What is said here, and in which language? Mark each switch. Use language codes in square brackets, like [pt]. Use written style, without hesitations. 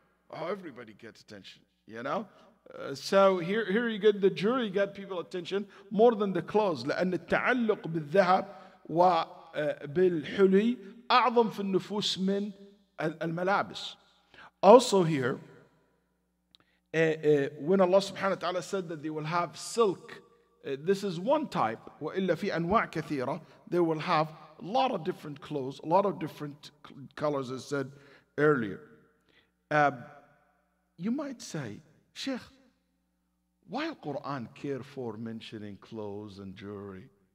[en] Oh, everybody gets attention, So here you get the jewelry, you get people attention more than the clothes. [ar] لأن التعلق بالذهب وبالحلي أعظم في النفوس من الملابس. [en] Also here, When Allah subhanahu wa ta'ala said that they will have silk, this is one type. [ar] وَإِلَّا فِي أَنْوَاعٍ كَثِيرًا. [en] They will have a lot of different clothes, a lot of different colors, as said earlier. You might say, Sheikh, why Al-Quran care for mentioning clothes and jewelry?